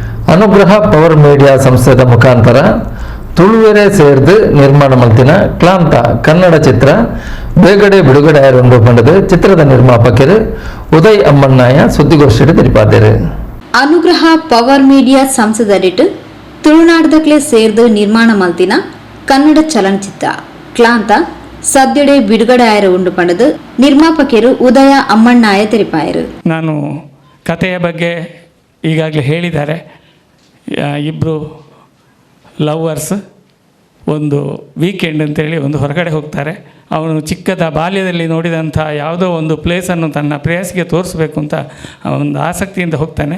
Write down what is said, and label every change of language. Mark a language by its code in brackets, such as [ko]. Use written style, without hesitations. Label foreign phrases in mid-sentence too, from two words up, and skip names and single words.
[tcy] ಅನುಗ್ರಹ ಪವರ್ ಮೀಡಿಯಾ ಸಂಸ್ಥೆದ ಮುಖಾಂತರ ತುಳುವೆರೆ ಸೇರ್ದು ನಿರ್ಮಾಣ ಮಲ್ತಿನ ಕ್ಲಾಂತ ಕನ್ನಡ ಚಿತ್ರ ಬೇಗಡೆ ಬಿಡುಗಡೆ ಆಯರೊಂದು ಪಂಡದು ಚಿತ್ರದ ನಿರ್ಮಾಪಕರು ಉದಯ್ ಅಮ್ಮಣ್ಣಾಯ ಸುದ್ದಿಗೋಷ್ಠಿಯಲ್ಲಿ ತಿಳಿಪಾದರು. ಅನುಗ್ರಹ ಪವರ್ ಮೀಡಿಯಾ ಸಂಸ್ಥೆದಡಿಟ್ಟು ತುಳುನಾಡದಕ್ಲೆ ಸೇರ್ದು ನಿರ್ಮಾಣ ಮಲ್ತಿನ ಕನ್ನಡ ಚಲನಚಿತ್ರ ಕ್ಲಾಂತ ಸದ್ಯಡೆ ಬಿಡುಗಡೆ ಆಯರ ಉಂಡು ಪಂಡದು ನಿರ್ಮಾಪಕರು ಉದಯ ಅಮ್ಮಣ್ಣಾಯ ತಿಳಿಪಾಯರು. [kn] ನಾನು ಕಥೆಯ ಬಗ್ಗೆ ಈಗಾಗಲೇ ಹೇಳಿದ್ದಾರೆ. ಇಬ್ಬರು ಲವ್ವರ್ಸ್ ಒಂದು ವೀಕೆಂಡ್ ಅಂತೇಳಿ ಒಂದು ಹೊರಗಡೆ ಹೋಗ್ತಾರೆ. ಅವನು ಚಿಕ್ಕದ ಬಾಲ್ಯದಲ್ಲಿ ನೋಡಿದಂಥ ಯಾವುದೋ ಒಂದು ಪ್ಲೇಸನ್ನು ತನ್ನ ಪ್ರೇಯಸಿಗೆ ತೋರಿಸ್ಬೇಕು ಅಂತ ಒಂದು ಆಸಕ್ತಿಯಿಂದ ಹೋಗ್ತಾನೆ.